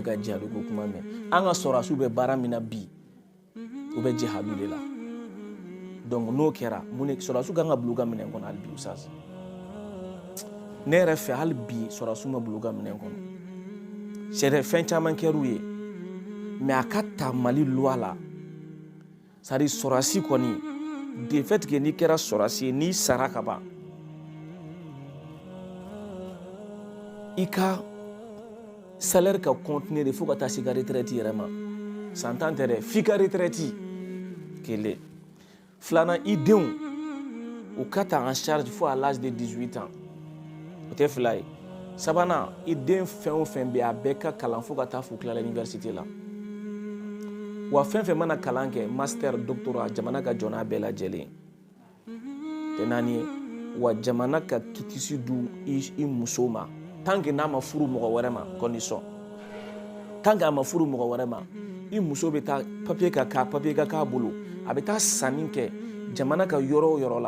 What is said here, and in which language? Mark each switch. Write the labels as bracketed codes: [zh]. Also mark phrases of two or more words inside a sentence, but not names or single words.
[bm] ka jihadu ko kuma mɛn an ka sɔrɔsiw bɛ baara min na bi u bɛ jihadu de la donc n'o kɛra mun sɔrɔsiw kan ka bila u ka minɛn kɔnɔ hali bi Oustaz ne yɛrɛ fɛ hali bi sɔrɔsiw ma bila u ka minɛn kɔnɔ c'est fɛn caman kɛr'u ye mais a ka ta Mali loi la [fr] c'est à dire [bm] sɔrɔsi kɔni [fr] de fait que [bm] n'i kɛra sɔrɔsi ye n'i sara ka ban i ka salaire ka [fr] continuer de [bm] fo ka taa se i ka retraite yɛrɛ ma santan tɛ dɛ f'i ka retraite kelen filanan i denw u ka ta [fr] en charge [bm] fo [fr] à l'âge de 18 ans [bm] o tɛ fila ye sabanan i den fɛn o fɛn bɛ a bɛɛ ka kalan fo ka taa fo tilala université la wa fɛn fɛn mana kalan kɛ [fr] master doctorat [bm] jamana ka jɔn n'a bɛɛ lajɛlen tɛ naani ye wa jamana ka kitisi du i muso ma [fr] tant que [bm] n'a ma furu mɔgɔ wɛrɛ ma [fr] condition tant que [bm] a ma furu mɔgɔ wɛrɛ ma i muso bɛ taa papier ka k'a bolo a bɛ taa sanni kɛ jamana ka yɔrɔ o yɔrɔ la